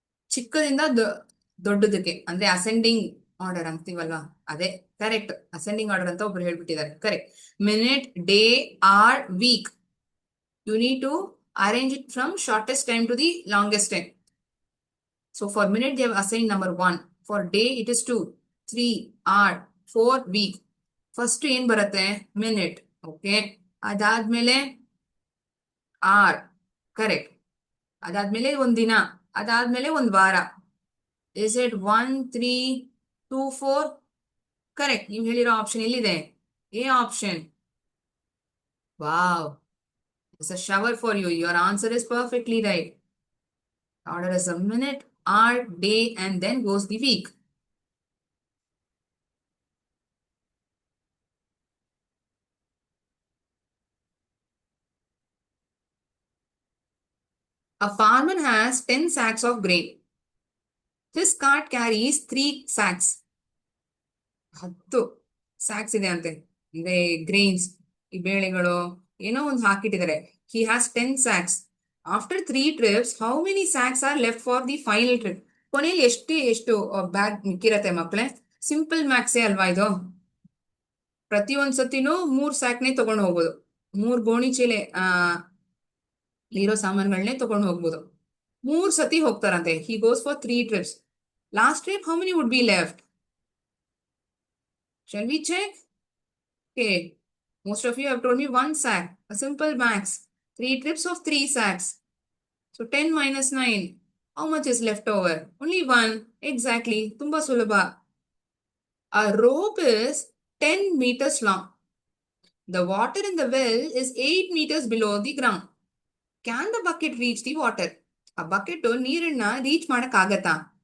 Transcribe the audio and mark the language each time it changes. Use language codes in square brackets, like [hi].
[kn] ಚಿಕ್ಕದಿಂದ ದೊಡ್ಡದಕ್ಕೆ, ಅಂದ್ರೆ ascending order ಅಂತೀವಲ್ವಾ, ಅದೇ. Correct, ascending order ಅಂತ ಒಬ್ರು ಹೇಳ್ಬಿಟ್ಟಿದ್ದಾರೆ. Correct. Minute, day, R, weak. [en] You need to arrange it from shortest time to the longest time. So for minute they have assigned number 1. For day it is 2, 3, hour, 4, week. [kn] First ಏನ್ ಬರುತ್ತೆ? Minute. Okay. ಅದಾದ್ಮೇಲೆ R. Correct. ಅದಾದ್ಮೇಲೆ ಒಂದ್ ದಿನ. ಅದಾದ್ಮೇಲೆ ಒಂದ್ ವಾರ. [en] Is it 1, 3, 2, 4? [kn] Correct. ನೀವು ಹೇಳಿರೋ ಆಪ್ಷನ್ ಎಲ್ಲಿದೆ? A option. [en] Wow, it's a shower for you. Your answer is perfectly right. Order is a minute, hour, day, and then goes the week. A farmer has 10 sacks of grain. His cart carries 3 sacks. [kn] 10 sacs ಇದೆ ಅಂತೆ. ಅಂದ್ರೆ grains, ಈ ಬೇಳೆಗಳು ಏನೋ ಒಂದು ಹಾಕಿಟ್ಟಿದ್ದಾರೆ. [en] He has 10 sacks. After 3 trips, how many sacks are left for the final trip? [kn] ಕೊನೆಯಲ್ಲಿ ಎಷ್ಟು bag ಮಿಕ್ಕಿರತ್ತೆ ಮಕ್ಕಳೇ? Simple ಮ್ಯಾಕ್ಸೇ ಅಲ್ವಾ ಇದು? ಪ್ರತಿಯೊಂದ್ ಸತಿನೂ 3 ಸ್ಯಾಕ್ನೇ ತಗೊಂಡು ಹೋಗ್ಬೋದು. 3 ಗೋಣಿ ಚೀಲೆ ಇರೋ ಸಾಮಾನುಗಳನ್ನೇ ತಗೊಂಡು ಹೋಗ್ಬೋದು. 3 ಸತಿ ಹೋಗ್ತಾರಂತೆ. [en] He goes for 3 trips. Last trip, how many would be left? Shall we check? Okay. Most of you have told me 1 sack. A simple max. 3 trips of 3 sacks. So 10 minus 9. How much is left over? Only 1. Exactly. [kn] Tumba sulabha. [en] A rope is 10 meters long. The water in the well is 8 meters below the ground. Can the bucket reach the water? [kn] A bucket ನೀರನ್ನ reach ಮಾಡಕ್ ಆಗತ್ತಾ?